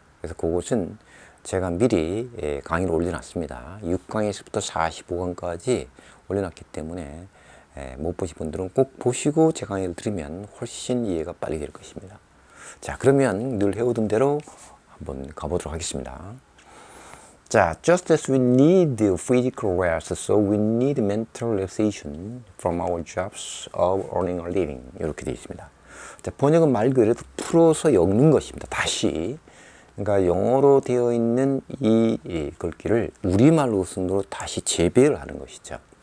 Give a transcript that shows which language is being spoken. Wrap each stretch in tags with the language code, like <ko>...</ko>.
<ko>그래서 그것은 제가 미리 강의를 올려놨습니다. 6강에서부터 45강까지 올려놨기 때문에 못 보신 분들은 꼭 보시고 제 강의를 들으면 훨씬 이해가 빨리 될 것입니다. 자, 그러면 늘 해오던 대로 한번 가보도록 하겠습니다.</ko> <en>자, just as we need physical rest, so we need mental relaxation from our jobs of earning a living.</en> <ko>이렇게 되어 있습니다. 자, 번역은 말 그대로 풀어서 엮는 것입니다. 다시. 그러니까 영어로 되어 있는 이 글귀를 우리말로 순으로 다시 재배를 하는 것이죠.</ko>